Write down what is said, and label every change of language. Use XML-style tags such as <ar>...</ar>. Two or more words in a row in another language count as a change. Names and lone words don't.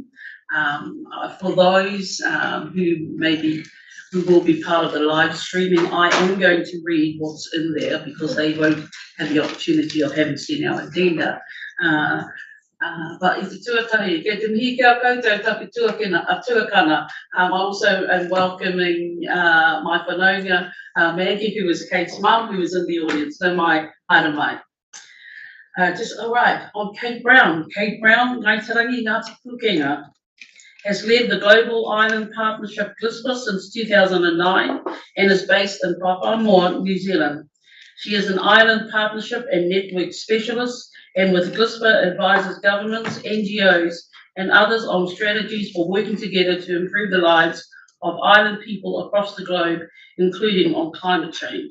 <en>For those who will be part of the live streaming, I am going to read what's in there because they won't have the opportunity of having seen our agenda.</en> <mi>But i te tuatahi, kei te mihi kia koutou tapu tuakana.</mi> <en>I also am welcoming my whanaunga, Maggie, who is Kate's mum, who is in the audience. So my</en> <mi>haere mai.</mi> <en>All right, on Kate Brown. Kate Brown, Ngāi Tarangi Ngāti Pukenga, has led the Global Island Partnership GLISPA since 2009 and is based in Papamoa, New Zealand. She is an island partnership and network specialist, and with GLISPA advises governments, NGOs, and others on strategies for working together to improve the lives of island people across the globe, including on climate change.</en>